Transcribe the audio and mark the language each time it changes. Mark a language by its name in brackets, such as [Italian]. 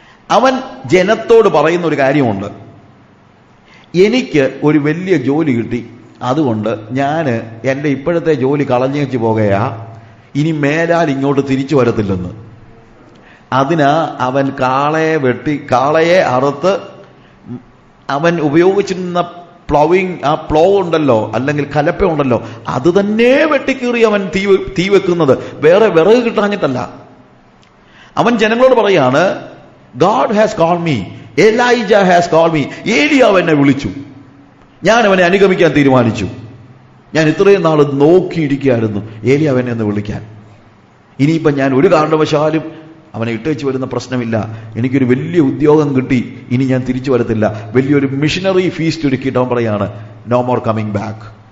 [Malayalam] അവൻ ജനത്തോട് പറയുന്ന ഒരു കാര്യമുണ്ട്, എനിക്ക് ഒരു വലിയ ജോലി കിട്ടി, അതുകൊണ്ട് ഞാൻ എൻ്റെ ഇപ്പോഴത്തെ ജോലി കളഞ്ഞേച്ച് പോകുകയാ, ഇനി മേലാൽ ഇങ്ങോട്ട് തിരിച്ചു വരത്തില്ലെന്ന്. അതിനാ അവൻ കാളയെ അറുത്ത് അവൻ ഉപയോഗിച്ചിരുന്ന ആ പ്ലോ ഉണ്ടല്ലോ, അല്ലെങ്കിൽ കലപ്പ ഉണ്ടല്ലോ, അത് തന്നെ വെട്ടിക്കീറി അവൻ തീ വെക്കുന്നത്. വേറെ വിറക് കിട്ടാഞ്ഞിട്ടല്ല. അവൻ ജനങ്ങളോട് പറയാണ്, [English] God has called me, Elijah has called me. [Malayalam] ഏലിയാവ് എന്നെ വിളിച്ചു, ഞാൻ അവനെ അനുഗമിക്കാൻ തീരുമാനിച്ചു. ഞാൻ ഇത്രയും നാൾ നോക്കിയിരിക്കുകയായിരുന്നു ഏലിയാവ് എന്നെ ഒന്ന് വിളിക്കാൻ. ഇനിയിപ്പം ഞാൻ ഒരു കാരണവശാലും അവനെ ഇട്ടേച്ച് വരുന്ന പ്രശ്നമില്ല. എനിക്കൊരു വലിയ ഉദ്യോഗം കിട്ടി, ഇനി ഞാൻ തിരിച്ചു വരത്തില്ല. വലിയൊരു മിഷനറി ഫീസ്റ്റ് ഒരുക്കിയിട്ട് അവൻ പറയാണ്, [English] No more coming back.